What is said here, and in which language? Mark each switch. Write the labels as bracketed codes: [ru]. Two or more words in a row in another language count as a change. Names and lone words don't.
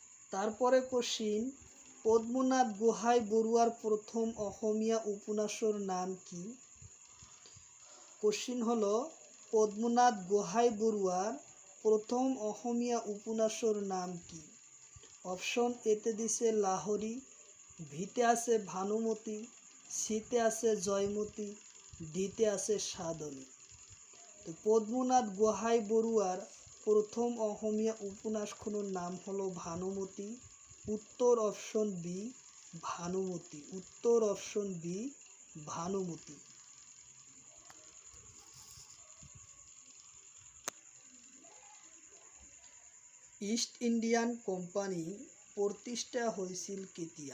[bn] তারপরে কোশ্চিন, [as] পদ্মনাথ গোহাই বৰুৱাৰ প্রথম অসমীয়া উপন্যাসের নাম কি? [bn] কোশ্চিন হলো, [as] পদ্মনাথ গোহাই বৰুৱাৰ প্রথম অসমীয়া উপন্যাসের নাম কি? অপশন এতে দিছে লাহরি, ভিতে আছে ভানুমতি, সিতে আছে জয়মতী, ডিতে আছে সাধনী। [bn] তো পদ্মনাথ গোহাই বৰুৱাৰ প্রথম অসমীয়া উপন্যাসখনের নাম হলো ভানুমতি। উত্তর [en] option B [bn] ভানুমতি। উত্তর [en] option B [bn] ভানুমতি। ইস্ট ইন্ডিয়ান কোম্পানি প্রতিষ্ঠা হয়েছিল কেতিয়া?